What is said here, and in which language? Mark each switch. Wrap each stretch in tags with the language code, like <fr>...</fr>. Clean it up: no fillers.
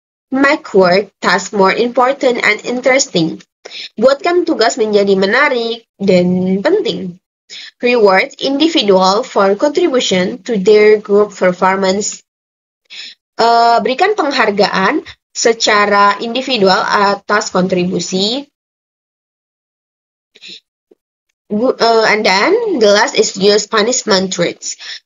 <en>Make work task more important and interesting.</en> <id>Buatkan tugas menjadi menarik dan penting.</id> <en>Reward individual for contribution to their group performance.</en> <id>Berikan penghargaan secara individual atas kontribusi.</id> <en>And then, the last is use punishment tricks.</en>